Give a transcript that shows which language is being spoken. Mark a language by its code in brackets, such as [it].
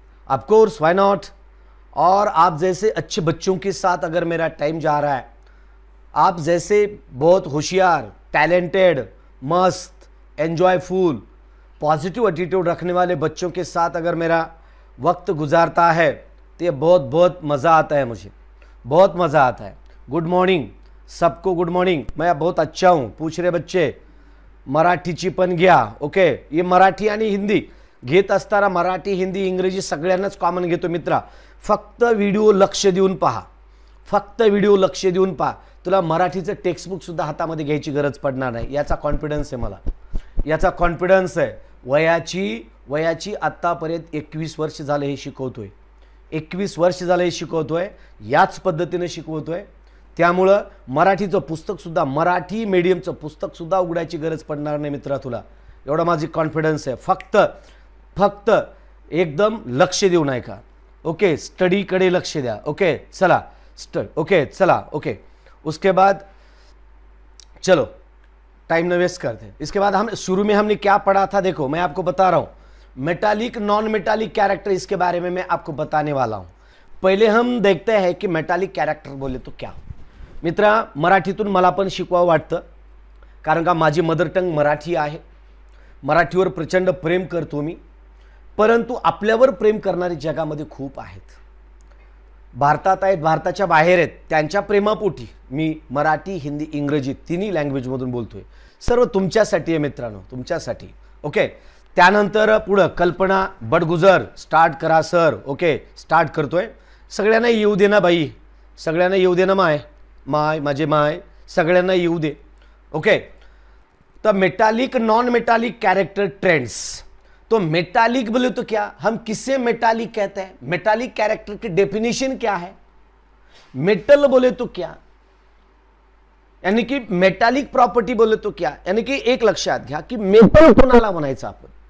[en] Of course, why not. [hi] और आप जैसे अच्छे बच्चों के साथ अगर मेरा टाइम जा रहा है, आप जैसे बहुत होशियार, टैलेंटेड, मस्त, एंजॉयफुल, पॉजिटिव एटीट्यूड रखने वाले बच्चों के साथ अगर मेरा वक्त गुजारता है तो ये बहुत मज़ा आता है, मुझे बहुत मज़ा आता है। गुड मॉर्निंग, सबको गुड मॉर्निंग। मैं बहुत अच्छा हूँ, पूछ रहे बच्चे [mr] मराठीची पण घ्या। ओके, ये मराठी आणि हिंदी घेत असताना मराठी, हिंदी, इंग्रजी सगळ्यांनाच कॉमन घेतो मित्रा। फक्त व्हिडिओ लक्ष देऊन पहा, फक्त व्हिडिओ लक्ष देऊन पहा। तुला मराठीचं टेक्स्टबुक सुद्धा हातामध्ये घ्यायची गरज पडणार नाही, याचा कॉन्फिडन्स आहे मला, याचा कॉन्फिडन्स आहे। वयाची आत्तापर्यंत 21 वर्ष झाले हे शिकवतोय, 21 वर्ष झाले हे शिकवतोय, याच पद्धतीने शिकवतोय। त्यामुळं मराठीचं पुस्तक सुद्धा, मराठी मीडियमचं पुस्तक सुद्धा उघडायची गरज पडणार नाही मित्रा तुला, एवढा माझी कॉन्फिडन्स आहे। फक्त एकदम लक्ष देऊ नये का। ओके, स्टडीकडे लक्ष द्या। ओके चला, ओके। [hi] उसके बाद चलो, टाइम न वेस्ट करते। इसके बाद हम शुरू में हमने क्या पढ़ा था, देखो मैं आपको बता रहा हूं, मेटालिक नॉन मेटालिक कैरेक्टर, इसके बारे में मैं आपको बताने वाला हूं। पहले हम देखते हैं कि मेटालिक कैरेक्टर बोले तो क्या। [mr] मित्रा, मराठीतून मला पण शिकवावं वाटतं, कारण का माझी मदर टंग मराठी आहे, मराठीवर प्रचंड प्रेम करतो मी। परंतु आपल्यावर प्रेम करणारे जगामध्ये खूप आहेत, भारतात आहेत, भारताच्या बाहेर आहेत, त्यांच्या प्रेमापोटी मी मराठी, हिंदी, इंग्रजी तिन्ही लँग्वेजमधून बोलतोय। सर्व तुमच्यासाठी आहे मित्रांनो, तुमच्यासाठी। ओके, त्यानंतर पुढं कल्पना बडगुजर, स्टार्ट करा सर। ओके, स्टार्ट करतोय। सगळ्यांना येऊ दे ना बाई, सगळ्यांना येऊ दे ना माझे माय, सगळ्यांना येऊ दे। [hi] ओके, तो metallic non metallic character trends. तो मेटालिक बोले तो क्या, हम किसे मेटालिक कहते हैं, मेटालिक कैरेक्टर की डेफिनेशन क्या है, मेटल बोले तो क्या, यानी कि मेटालिक प्रॉपर्टी बोले तो क्या, यानी कि [mr] एक लक्षात घ्या की मेटल कोणाला म्हणायचं आपण।